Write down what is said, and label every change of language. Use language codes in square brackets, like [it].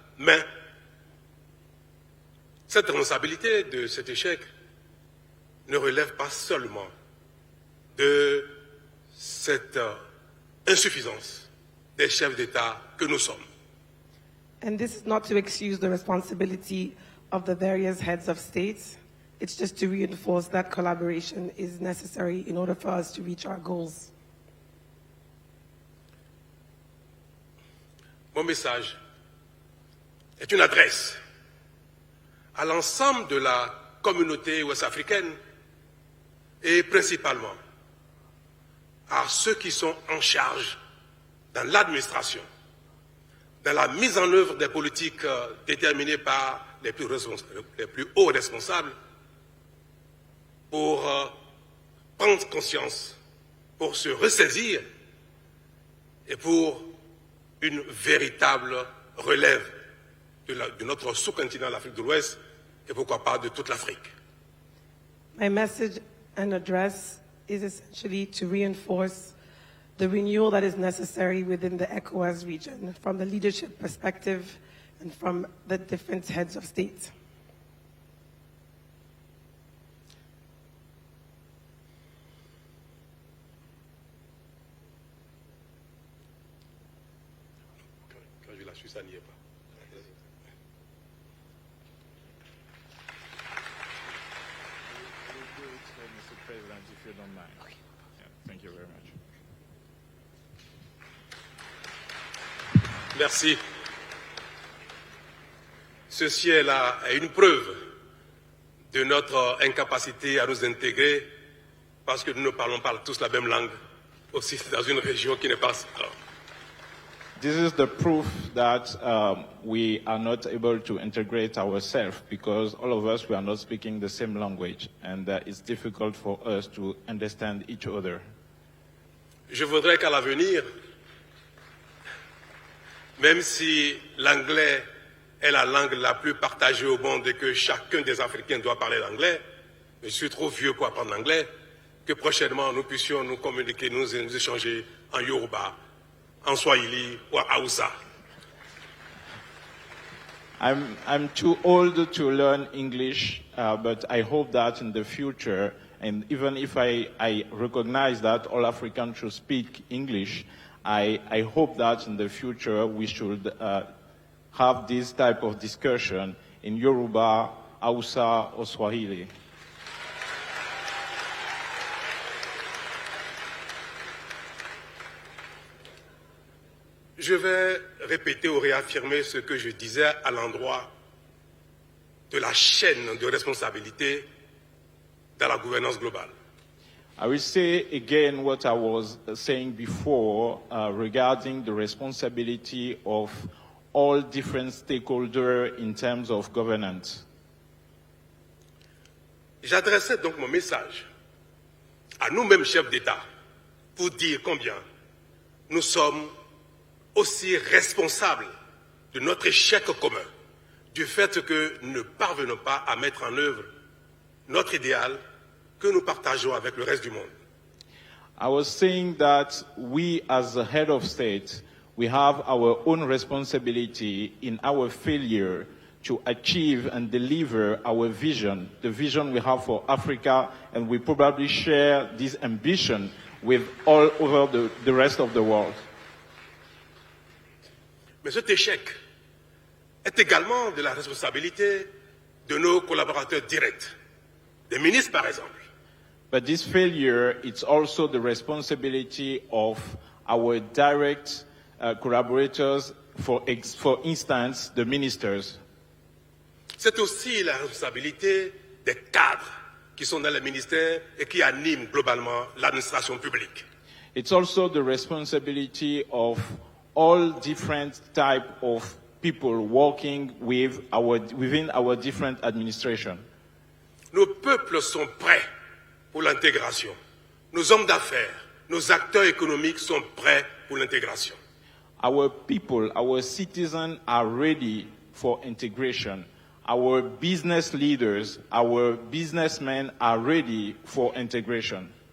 [fr] Mais cette responsabilité de cet échec ne relève pas seulement de cette insuffisance des chefs d'État que nous sommes. [en] And this is not to excuse the responsibility of the various heads of state. It's just to reinforce that collaboration is necessary in order for us to reach our goals. [fr] Mon message est une adresse à l'ensemble de la communauté ouest-africaine et principalement à ceux qui sont en charge dans l'administration, dans la mise en œuvre des politiques déterminées par les plus hauts responsables, pour prendre conscience, pour se ressaisir et pour une véritable relève de notre sous-continent, l'Afrique de l'Ouest, et pourquoi pas de toute l'Afrique. [en] My message and address is essentially to reinforce the renewal that is necessary within the ECOWAS region from the leadership perspective and from the different heads of state. [fr] Quand je la suis, ça n'y est pas. [en] Mr. President, if you don't mind. Okay. Yeah, thank you very much. [fr] Merci. Ceci est une preuve de notre incapacité à nous intégrer parce que nous ne parlons pas tous la même langue, aussi dans une région qui n'est pas... [en] This is the proof that we are not able to integrate ourselves because all of us, we are not speaking the same language and it's difficult for us to understand each other. [fr] Je voudrais qu'à l'avenir, même si l'anglais est la langue la plus partagée au monde et que chacun des Africains doit parler l'anglais, je suis trop vieux pour apprendre l'anglais, que prochainement nous puissions nous communiquer, nous échanger en Yoruba, en Swahili ou en Hausa. [en] I'm too old to learn English, but I hope that in the future, and even if I recognize that all Africans should speak English, I hope that in the future we should have this type of discussion in Yoruba, Hausa, or Swahili. [fr] Je vais répéter ou réaffirmer ce que je disais à l'endroit de la chaîne de responsabilité dans la gouvernance globale. [en] I will say again what I was saying before regarding the responsibility of all different stakeholders in terms of governance. [fr] J'adressais donc mon message à nous-mêmes chefs d'État pour dire combien nous sommes aussi responsables de notre échec commun, du fait que nous ne parvenons pas à mettre en œuvre notre idéal que nous partageons avec le reste du monde. [en] I was saying that we as the head of state, we have our own responsibility in our failure to achieve and deliver our vision, the vision we have for Africa, and we probably share this ambition with all over the rest of the world. [fr] Mais cet échec est également de la responsabilité de nos collaborateurs directs, des ministres par exemple. [en] But this failure, it's also the responsibility of our direct collaborators, for instance, the ministers. [fr] C'est aussi la responsabilité des cadres qui sont dans les ministères et qui animent globalement l'administration publique. [en] It's also the responsibility of all different type of people working within our different administration. [fr] Nos peuples sont prêts pour l'intégration. Nos hommes d'affaires, nos acteurs économiques sont prêts pour l'intégration. [en] Our people, our citizens are ready for integration. Our business leaders, our businessmen are ready for integration.